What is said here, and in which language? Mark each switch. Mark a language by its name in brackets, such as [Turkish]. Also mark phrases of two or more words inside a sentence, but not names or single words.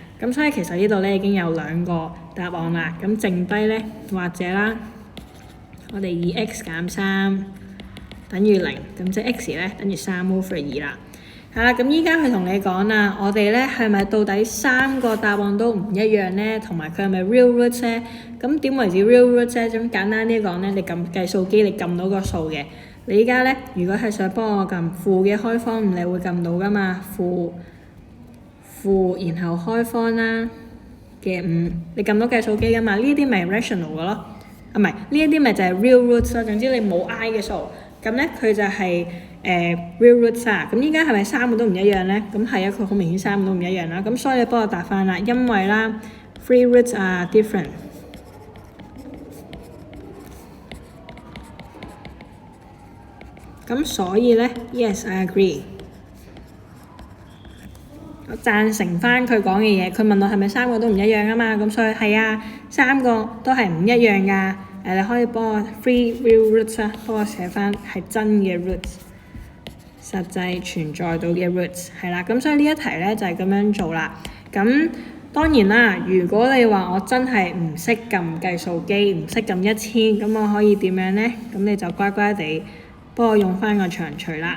[Cantonese] 咁所以其實呢度咧已經有2個答案啦，咁剩低咧或者啦，我哋以 x 減3等於0，咁即係 x 咧等於3/2啦。係啦，咁依家佢同你講啦，我哋咧係咪到底3個答案都唔一樣咧？同埋佢係咪 [English] real roots [Cantonese] 咧？咁點為止 [English] real roots [Cantonese] 咧？咁簡單啲講咧，你撳計數機，你撳到個數嘅。你依家咧，如果係想幫我撳負嘅開方5，你會撳到噶嘛？負，然後開方啦嘅5，你撳到計數機噶嘛？呢啲咪 rational 嘅咯？啊，唔係，呢一啲咪就係 [English] real roots [Cantonese] 咯。總之你冇 i 嘅數，咁咧佢就係 [English] real roots [Cantonese] 啊。咁依家係咪3個都唔一樣咧？咁係啊，佢好明顯3個都唔一樣啦。咁所以你幫我答翻啦，因為啦 ， [English] three roots are different。 [Cantonese] 咁所以咧 ， [English] yes I agree。 [Cantonese] 我贊成翻佢講嘅嘢。佢問我係咪3個都唔一樣啊嘛？咁所以係啊，3個都係唔一樣㗎。你可以幫我 [English] three real roots [Cantonese] 啊，幫我寫翻係真嘅 roots， 實際存在到嘅 roots 係啦。咁所以呢一題咧就係咁樣做啦。咁當然啦，如果你話我真係唔識撳計數機，唔識撳1000，咁我可以點樣咧？咁你就乖乖地幫我用翻個長除啦。